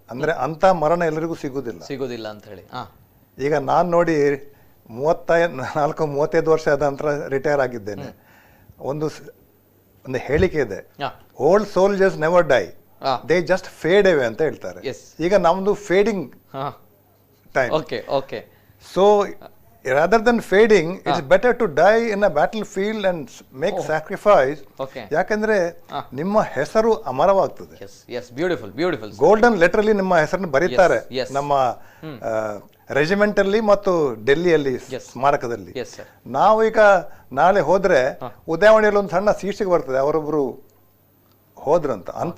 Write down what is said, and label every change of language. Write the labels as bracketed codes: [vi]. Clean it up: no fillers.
[kn] ಅಂದ್ರೆ ಅಂತ ಮರಣ ಎಲ್ಲರಿಗೂ ಸಿಗುದಿಲ್ಲ ಅಂತ ಹೇಳಿ. ಈಗ ನಾನು ನೋಡಿ 34-35 ವರ್ಷ ಆದ ನಂತರ ರಿಟೈರ್ ಆಗಿದ್ದೇನೆ. ಒಂದು ಹೇಳಿಕೆ ಇದೆ, [en] old soldiers never die, they just fade away [kn] ಅಂತ ಹೇಳ್ತಾರೆ. ಈಗ ನಮ್ದು fading time. [en] So rather than fading, it's better to die in a battlefield and make sacrifice. [kn] ಯಾಕಂದ್ರೆ ನಿಮ್ಮ ಹೆಸರು ಅಮರವಾಗ್ತದೆ. ಗೋಲ್ಡನ್ ಲೆಟರ್ ಅಲ್ಲಿ ನಿಮ್ಮ ಹೆಸರನ್ನು ಬರೀತಾರೆ ನಮ್ಮ ರೆಜಿಮೆಂಟ್ ಅಲ್ಲಿ ಮತ್ತು ಡೆಲ್ಲಿಯಲ್ಲಿ ಸ್ಮಾರಕದಲ್ಲಿ. ನಾವು ಈಗ ನಾಳೆ ಹೋದ್ರೆ ಉದಯವಾಣಿಯಲ್ಲಿ ಒಂದು ಸಣ್ಣ ಶೀರ್ಷಿಕೆ ಬರ್ತದೆ, ಅವರೊಬ್ರು ಹೋದ್ರಂತ.